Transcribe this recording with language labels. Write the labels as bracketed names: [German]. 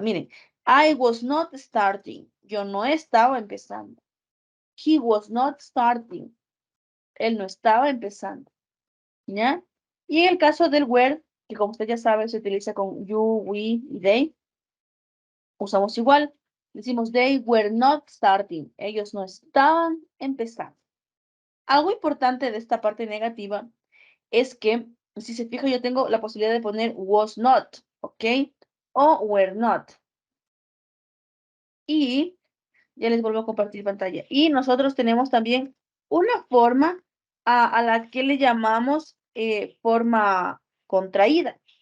[Spanish] Miren, [English] I was not starting, [Spanish] yo no estaba empezando. [English] He was not starting, [Spanish] él no estaba empezando, ¿ya? Y en el caso del were, que como usted ya sabe, se utiliza con you, we y they, usamos igual. Decimos, [English] they were not starting. [Spanish] Ellos no estaban empezando. Algo importante de esta parte negativa es que, si se fija, yo tengo la posibilidad de poner was not, ¿ok? O were not. Y ya les vuelvo a compartir pantalla. Y nosotros tenemos también una forma a la que le llamamos forma contraída.